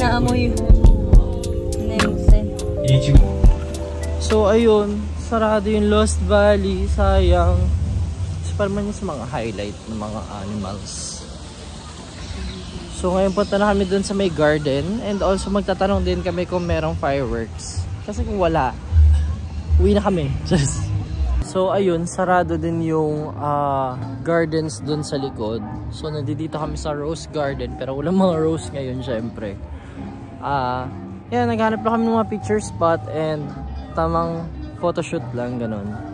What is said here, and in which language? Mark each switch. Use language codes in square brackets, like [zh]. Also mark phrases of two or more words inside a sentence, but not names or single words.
[tl] Inaamoy 냄새. [ko] 이 지금 [tl] So ayun, sarado yung Lost Valley, sayang. Kasi parang man yun sa mga highlight ng mga animals. So ngayon punta na kami dun sa may garden, [en] and also [tl] magtatanong din kami kung merong fireworks. Kasi kung wala, uwi na kami. So ayun, sarado din yung gardens dun sa likod. So nandito kami sa Rose Garden, pero walang mga rose ngayon syempre. Yan, naghanap lang kami ng mga [en] picture spot [tl] and tamang photoshoot lang, ganun.